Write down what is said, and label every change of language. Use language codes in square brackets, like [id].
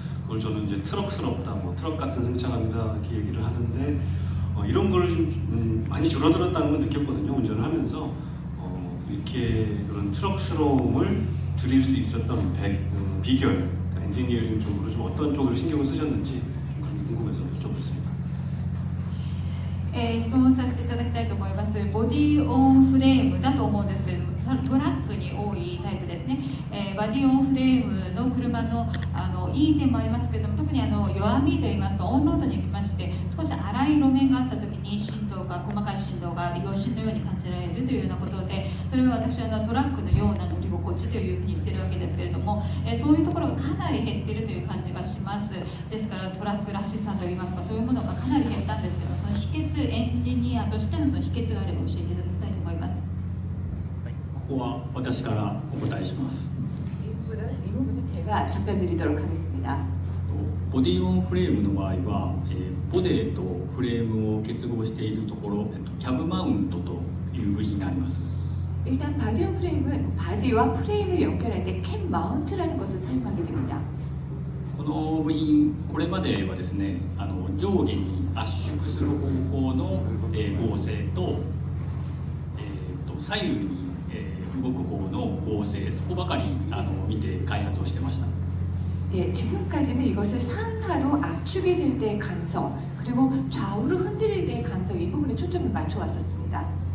[ko] 그걸 저는 이제 트럭스럽다, 뭐 트럭 같은 승차감이다 이렇게 얘기를 하는데 이런 걸 좀 많이 줄어들었다는 걸 느꼈거든요. 운전을 하면서 이렇게 그런 트럭스러움을 줄일 수 있었던 비결, 그러니까 엔지니어링 쪽으로 좀 어떤 쪽으로 신경을 쓰셨는지 그런 게 궁금해서 여쭤보겠습니다. [ja] 質問させていただきたいと思います。ボディオンフレームだと思うんですけれども、トラックに多いタイプですね。ボディオンフレームの車のいい点もありますけれども、特に弱みといいますとオンロードに行きまして少し荒い路面があった時に振動が細かい振動が余震のように感じられるというようなことで、それは私はトラックのような乗り心地というふうに言ってるわけですけれども、そういうところがかなり減っているという感じがします。ですからトラックらしさといいますか、そういうものがかなり減ったんですけど、その秘訣、エンジニアとしてのその秘訣があれば教えていただきたいと思います。ここは私からお答えします。 [ko] 이 부분은 제가 답변 드리도록 하겠습니다. [ja] ボディオンフレームの場合は、ボデとフレームを結合しているところ、キャブマウントという部品があります。 [ko] 일단 바디온 프레임은 바디와 프레임을 연결할 때 캠 마운트라는 것을 사용하게 됩니다. [ja] この部品、これまではですね、上下に圧縮する方向の、合成と、左右に、動く方の合成、そこばかり見て開発をしてました。 [ko] 예, 지금까지는 이것을 상하로 압축이 될 때의 간성, 그리고 좌우로 흔들릴 때의 간성, 이 부분에 초점을 맞춰 왔었습니다.